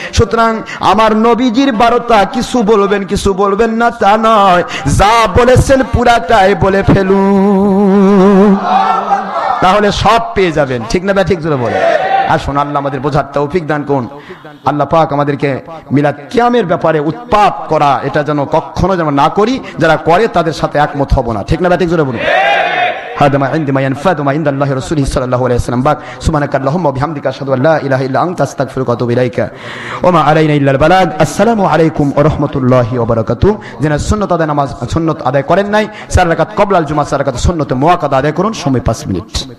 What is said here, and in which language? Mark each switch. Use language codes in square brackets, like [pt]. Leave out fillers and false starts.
[bn] সুতরাং আমার নবীজির বারতা, কিছু বলবেন কিছু বলবেন না তা নয়, যা বলেছেন পুরাটাই বলে ফেলুন, তাহলে সব পেয়ে যাবেন। ঠিক না? ঠিক জোরে বলে। আসুন, আল্লাহ আমাদের বোঝার তৌফিক দান করুন। আল্লাহ পাক আমাদেরকে মিলাদ কিয়ামের ব্যাপারে উৎপাত করা, এটা যেন কখনো যেন না করি। যারা করে তাদের সাথে একমত হব না। ঠিক না? ঠিক জোরে বলুন। [ar] هذا ما عندي ما ينفذ ما عند الله رسوله صلى الله عليه وسلم. باك سبحانك اللهم وبحمدك أشهد أن لا إله إلا أنت أستغفرك وأتوب إليك وما علينا إلا البلاغ. السلام عليكم ورحمة الله وبركاته. [bn] যেন সুন্নত আদায় নামাজ সুন্নত আদায় করেন নাই, 4 রাকাত ক্বাবলাল জুমআহ, 4 রাকাত সুন্নত মুআক্কাদা আদায় করুন। সময় 5 মিনিট।